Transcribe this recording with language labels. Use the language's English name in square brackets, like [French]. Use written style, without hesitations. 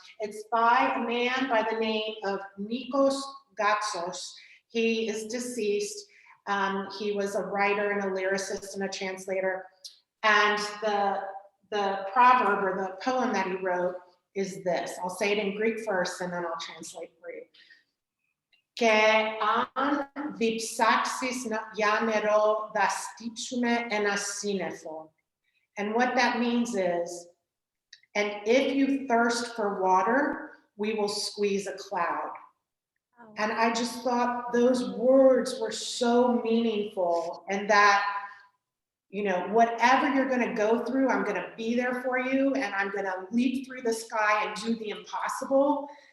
[English] It's by a man by the name of Nikos Gatsos. He is deceased. He was a writer and a lyricist and a translator. And the proverb or the poem that he wrote is this. I'll say it in Greek first and then I'll translate for you. [Greek] Και αν διψάξεις για νερό, θα στύψουμε ένα σύννεφο. [English] And what that means is, and if you thirst for water, we will squeeze a cloud. Oh. And I just thought those words were so meaningful, and that, whatever you're going to go through, I'm going to be there for you, and I'm going to leap through the sky and do the impossible.